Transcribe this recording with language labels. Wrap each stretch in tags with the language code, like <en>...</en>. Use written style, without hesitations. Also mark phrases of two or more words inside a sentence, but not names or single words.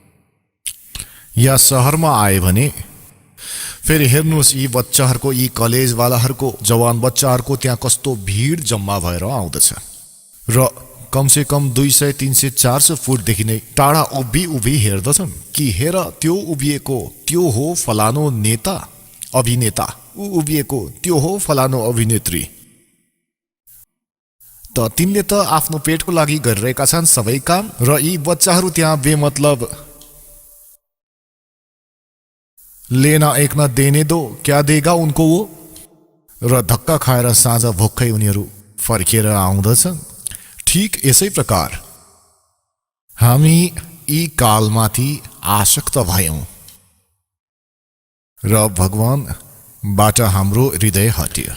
<ne>या सहरमा आए भने, फेरि हेर्नुहोस् यी बच्चाहरूको, यी कलेजवालाहरूको, जवान बच्चाहरूको त्यहाँ कस्तो भिड जम्मा भएर आउँदछ, र कमसे कम 200, 300, 400 फुटदेखि नै टाढा उभि हेर्दछन् कि हेर त्यो उभिएको, त्यो हो फलानो नेता अभिनेता, ऊ उभिएको त्यो हो फलानो अभिनेत्री। त तिनले त आफ्नो पेटको लागि गरिरहेका छन् सबै काम, र यी बच्चाहरू त्यहाँ बेमतलब</ne> <hi>लेना एक न देने दो क्या देगा उनको वो,</hi> <ne>र धक्का खाएर साँझ भोक्कै उनीहरू फर्केर आउँदछन्। ठीक यसै प्रकार हामी यी कालमाथि आसक्त भयौं, र भगवानबाट हाम्रो हृदय हट्यो।</ne>